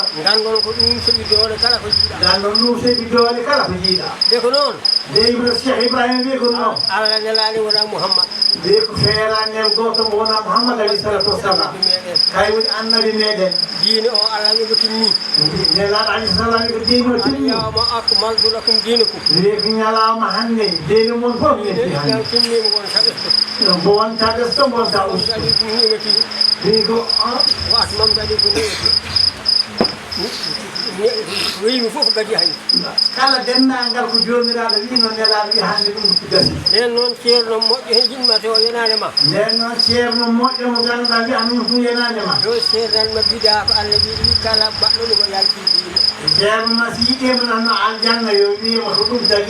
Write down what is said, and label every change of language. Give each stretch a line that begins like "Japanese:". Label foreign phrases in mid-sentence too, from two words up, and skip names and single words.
Fula: gandon ko ɗum soɓi doole kala ko jiiɗa gandon ɗum soɓi doole kala ko jiiɗa de ko noon de Cheikh Ibrahima wi ko noon Allah nelani wona Mouhammad wi ko feeranen goto mo wona Mouhammad
Arabic: عليه الصلاة والسلام
Fula: kay woni annabi meɗen diine o Allah wi ko timmi nelaɗo
Arabic: عليه السلام
Fula: wi ko diine o timmi
Arabic: اليوم أكملت لكم دينكم
Fula: wi ko ñalawma hande diine mon fof netti hande timmima won taɓesto mo won taɓesto gonta usto wi ko
Arabic: وأتممت عليكم
Fula: wiyimi fof gadi hay kala dennagal ko jomiraɗo wino nelaɗo wi hande ɗum gasi nden noon ceerno moƴƴo hen jinma to yenane ma nden noon ceerno moƴƴo mo ganduɗa wi anum ɗum yenane ma yo ceernanma bida ko Allah wi ɗi kala mbaɗɗoɗomo yalti dino ceerno si yiɗima nanno aljanna yo wima ko ɗum tagui